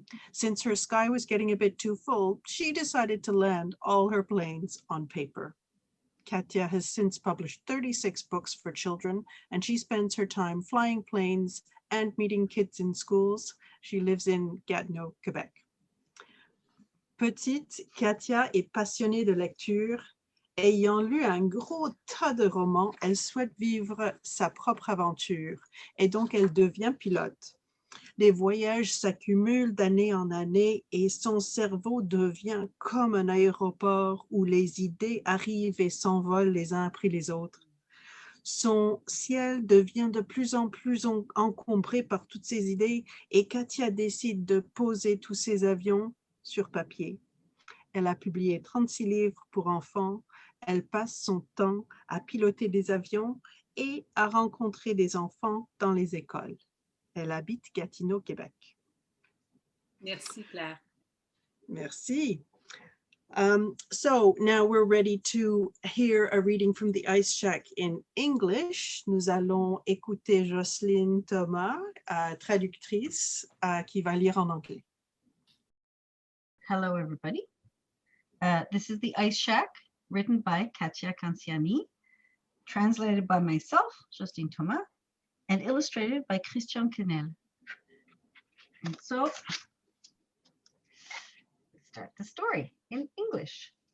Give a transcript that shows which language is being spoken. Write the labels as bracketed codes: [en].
[en] Since her sky was getting a bit too full, she decided to land all her planes on paper. Katia has since published 36 books for children, and she spends her time flying planes and meeting kids in schools. She lives in Gatineau, Quebec. [fr] Petite, Katia est passionnée de lecture. Ayant lu un gros tas de romans, elle souhaite vivre sa propre aventure et donc elle devient pilote. Les voyages s'accumulent d'année en année et son cerveau devient comme un aéroport où les idées arrivent et s'envolent les uns après les autres. Son ciel devient de plus en plus encombré par toutes ces idées et Katia décide de poser tous ces avions sur papier. Elle a publié 36 livres pour enfants. Elle passe son temps à piloter des avions et à rencontrer des enfants dans les écoles. Elle habite Gatineau, Québec. Merci, Claire. Merci. [en] So now we're ready to hear a reading from the Ice Shack in English. [fr] Nous allons écouter Jocelyne Thomas, traductrice, qui va lire en anglais. [en] Hello, everybody. This is The Ice Shack, written by Katia Canciani, translated by myself, Jocelyne Thomas, and illustrated by Christian Quenel. And so, let's start the story in English.